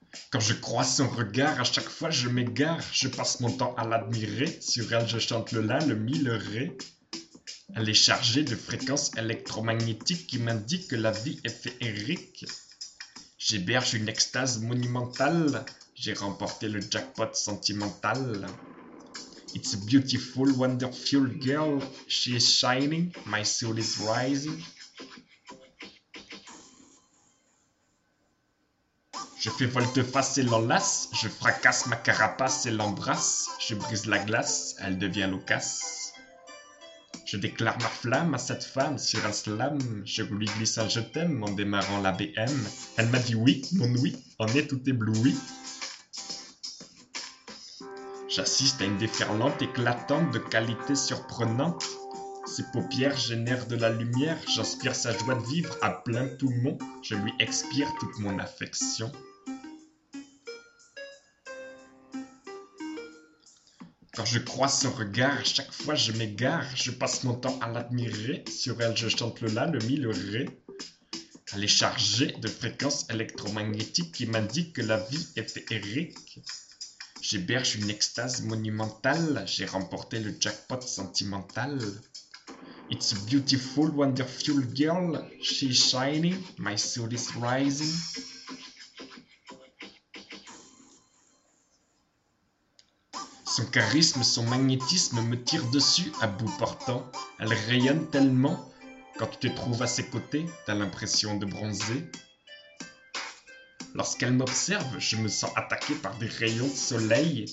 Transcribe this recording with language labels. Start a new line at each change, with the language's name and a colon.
French: Quand je croise son regard, à chaque fois je m'égare. Je passe mon temps à l'admirer, sur elle je chante le la, le mi, le ré. Elle est chargée de fréquences électromagnétiques qui m'indiquent que la vie est féerique. J'héberge une extase monumentale, j'ai remporté le jackpot sentimental.
English: It's a beautiful, wonderful girl, she is shining, my soul is rising.
French: Je fais volte-face et l'enlace, je fracasse ma carapace et l'embrasse, je brise la glace, elle devient loquace. Je déclare ma flamme à cette femme sur un slam. Je lui glisse un je t'aime en démarrant la BM. Elle m'a dit oui, mon oui, en est tout ébloui. J'assiste à une déferlante éclatante de qualité surprenante. Ses paupières génèrent de la lumière. J'inspire sa joie de vivre à plein poumon. Je lui expire toute mon affection. Quand je croise son regard, à chaque fois je m'égare, je passe mon temps à l'admirer, sur elle je chante le la, le mi, le ré. Elle est chargée de fréquences électromagnétiques qui m'indiquent que la vie est féerique. J'héberge une extase monumentale, j'ai remporté le jackpot sentimental.
English: It's a beautiful, wonderful girl, she's shining, my soul is rising.
French: Son charisme, son magnétisme me tire dessus à bout portant. Elle rayonne tellement, quand tu te trouves à ses côtés, t'as l'impression de bronzer. Lorsqu'elle m'observe, je me sens attaqué par des rayons de soleil.